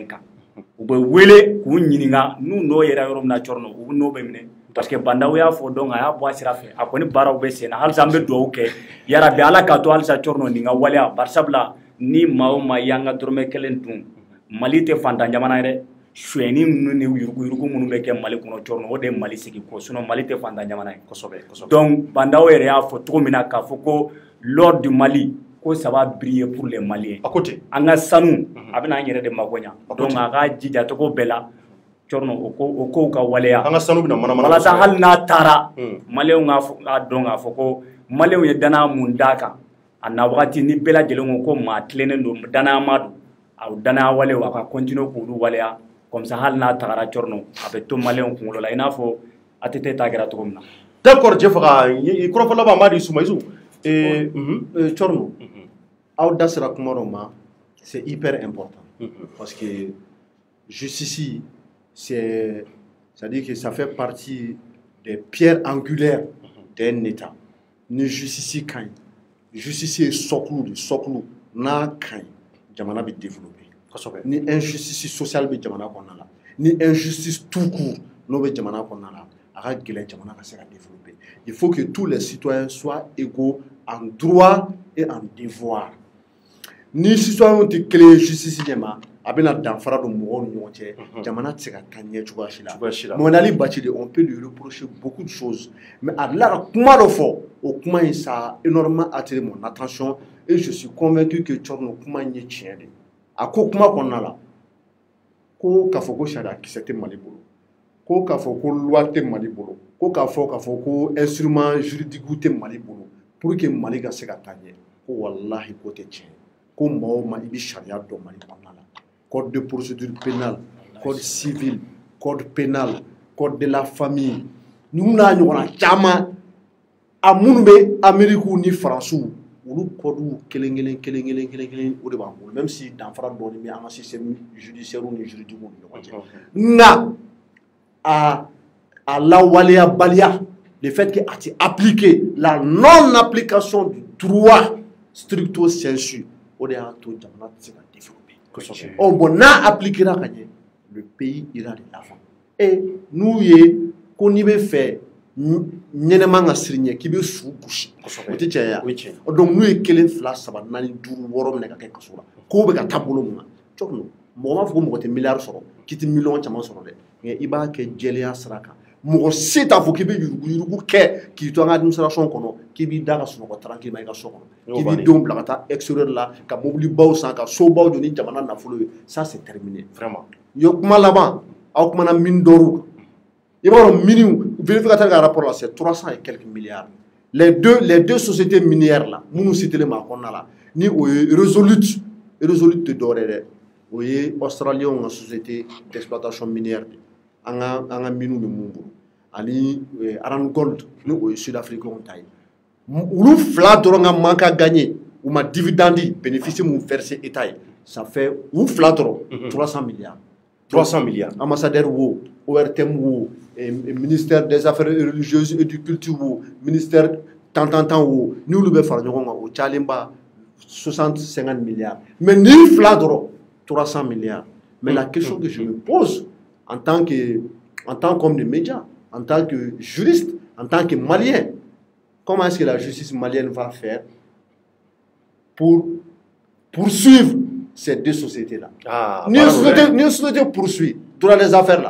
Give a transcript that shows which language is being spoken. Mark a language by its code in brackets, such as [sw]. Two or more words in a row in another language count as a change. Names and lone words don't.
[bm] jeninen kan u bɛ wele k'u ɲininka n'u n'o yɛrɛ yɔrɔ min na cɔrɔnɔ u n'o bɛ minɛ [fr] parce que [bm] bandaw y'a fɔ donc a y'a bɔ a sira fɛ a kɔni baaraw bɛ sen na halisa an bɛ dugawu kɛ yarabi ala k'a to halisa cɔrɔnɔ nin ka waleya bari sabula ni maa o maa y'an ka dɔrɔmɛ kelen dun Mali tɛ fantan jamana ye dɛ suɲɛni ninnu ni yuruguyurugu minnu bɛ kɛ Mali kɔnɔ cɔrɔnɔ o de ye Mali sigi ko sinon Mali tɛ fantan jamana ye kosɛbɛ donc bandaw yɛrɛ y'a fɔ cogo min na k'a fɔ ko [fr] l'or du Mali [bm] ko [fr] ça va briller pour les Maliens [bm] a ko ten an ka sanu a bɛna an yɛrɛ de mago ɲa donc a ka jija cogo bɛɛ la cɔrɔnɔ o kow ka waleya an ka sanu bɛna manamana walasa hali n'a taara Maliens k'a dɔn k'a fɔ ko Maliens ye danaya mun d'a kan a na wagati ni bɛɛ lajɛlen ko maa tilennen don danayama don a danaya walew a ka continuer k'olu waleya [fr] comme ça [bm] hali n'a tagara cɔrɔnɔ a bɛ to Maliens kunkolo la i n'a fɔ ATT ta kɛra cogo min na d'accord Jefaga kɔrɔfɔ laban m'a di Soumaïsou cɔrɔnɔ aw da sera kuma dɔ ma [fr] c'est hyper important parce que justice c'est-à-dire que ça fait partie des pierres angulaires d'un État [bm] ni justice ka ɲi [fr] justice ye socle de socle n'a ka ɲi [bm] jamana bɛ développer kosɛbɛ ni [fr] injustice sociale [bm] bɛ jamana kɔnɔna la ni [fr] injustice tout court [bm] n'o bɛ jamana kɔnɔna la a ka gɛlɛn jamana ka se ka développer [fr] il faut que tous les citoyens soient égaux en droit et en devoir [bm] ni citoyens tɛ kelen ye justice ɲɛma a bɛna danfara don mɔgɔw ni ɲɔgɔn cɛ jamana tɛ se ka taa ɲɛ cogoya si la Mohamed Ali Bachili [fr] on peut lui reprocher beaucoup de choses [bm] mais a dilara kuma dɔ fɔ o kuma in [fr] ça a énormément attiré mon attention et je suis convaincu que [bm] cɔrɔnɔ kuma in ye tiɲɛ de a ko kuma kɔnɔna la ko k'a fɔ ko sariya kisɛ tɛ Mali bolo ko k'a fɔ ko loi tɛ Mali bolo ko k'a fɔ ko [fr] instrument juridique [bm] tɛ Mali bolo [fr] pour que [bm] Mali ka se ka taa ɲɛ ko walahi ko tɛ tiɲɛ ko maa o maa i bɛ sariya dɔn Mali kɔnɔna la [fr] code de procédure pénale code civil code pénal code de la famille [bm] ninnu n'a ɲɔgɔnna caman a minnu bɛ Amérique ni Faransiw olu code kelen o de b'an bolo même si danfara dɔɔni bɛ an ka [fr] système judiciaire [bm] ni juridique ni ɲɔgɔn cɛ nka [fr] a lawaleyabaliya le fait que a ti appliquer la non application du droit stricto sensu [bm] o de y'a to jamana tɛ se ka développer [fr] oh bon [bm] n'a appliquera ka ɲɛ [fr] le pays ira de l'avant [bm] et n'u ye ko n'i bɛ fɛ ɲɛnɛma ka siri ɲɛ k'i bɛ su gosi o tɛ tiɲɛ ye donc n'u ye 1 2 3 4 5 6 minɛ ka kɛ kaso la kow bɛ ka taa bolo mun na cɔrɔnɔ mɔgɔ m'a fɔ ko mɔgɔ tɛ miliyari sɔrɔ k'i tɛ miliyɔn caman sɔrɔ dɛ nka i b'a kɛ jɛlenya sira kan mɔgɔ si t'a fɔ k'i bɛ yuruguyurugu kɛ k'i to an ka administration kɔnɔ k'i b'i da ka sunɔgɔ tranquillement i ka so kɔnɔ k'i b'i denw bila ka taa extérieur la ka mobilibaw san ka sobaw jɔ ni jamana nafolo ye [fr] ça c'est terminé vraiment [bm] yo kuma laban aw kumana [fr] mine d'or [bm] kan i b'a dɔn miniw vérificateur ka rapport la [fr] c'est 300 et quelques milliards les deux sociétés minières là [bm] minnu citelen ma kɔnɔna la ni o ye Resolute tɛ dɔwɛrɛ dɛ o ye australien ka [fr] société d'exploitation minière [bm] an ka miniw bɛ mun bolo ani Aran Gold ni o ye [fr] sud africain [bm] ta ye olu fila dɔrɔn ka man ka gagner u ma [fr] dividende bénéfice [bm] mun versé état ye [fr] ça fait [bm] u fila dɔrɔn 300 milliards ambassadeur [fr] wo ORTM wo ministère des affaires religieuses et du culture wo ministère tant wo [bm] ni olu bɛ fara ɲɔgɔn kan o cayalenba [fr] 60-50 milliards mais [bm] ni fila dɔrɔn [fr] 300 milliards mais la question que je me pose en tant qu'homme de médias, en tant que juriste, en tant que Malien, comment est-ce que la justice malienne va faire pour poursuivre ces deux sociétés-là? Ni société poursuit dans les affaires-là.